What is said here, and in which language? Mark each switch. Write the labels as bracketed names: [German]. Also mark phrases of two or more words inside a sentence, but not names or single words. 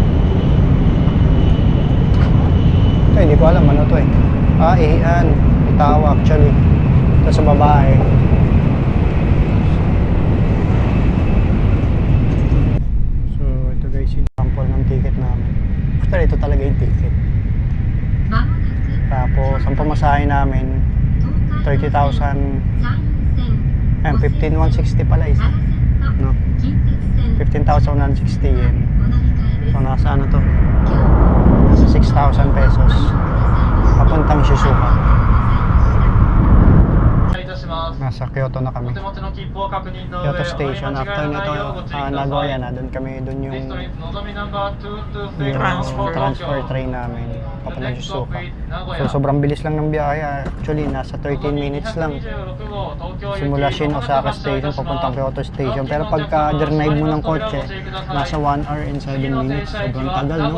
[Filipino] Ito, hindi ko alam ano to eh. Ihian. Itawa actually. Ito sa babae. So, ito guys yung sample ng ticket namin. Actually, ito talaga yung ticket. [Japanese] まもなく [Filipino] Tapos, ang pamasahe namin, [Japanese] 東海道線 [Filipino] 30,000. [Japanese] 山陽線 [Filipino] Ayan, 15,160 pala isa. [Japanese] 原線と [Filipino] No? [Japanese] 近鉄線 [Filipino] 15,160 yen. [Japanese] お乗り換えです。 [Filipino] So, nasa ano to? [Japanese] 今日 [Filipino] Nasa pesos. Papuntang Shizuoka. [Japanese] いたします。 [Filipino] Nasa Kyoto na [Japanese] お [Filipino] kami. [Japanese] 手持ちの切符を確認の上、 [Filipino] Kyoto Station. [Japanese] お間違 [Filipino] After [Japanese] いのない [Filipino] nito, [Japanese] ようご注意ください。 [Filipino] Nagoya na. Doon kami, doon yung [English] Next train Nozomi number 223 [Filipino] yung Transfer. transfer train namin papuntang [English] Next stop [Filipino] Shizuoka. [English] is Nagoya. [Filipino] So sobrang bilis lang ng biyahe. Actually, nasa 13 minutes lang. Simula Shin Osaka Station papuntang Kyoto Station. Pero pagka drive mo ng kotse, nasa [English] 1 hour and 7 minutes. [Filipino] Sobrang tagal, no?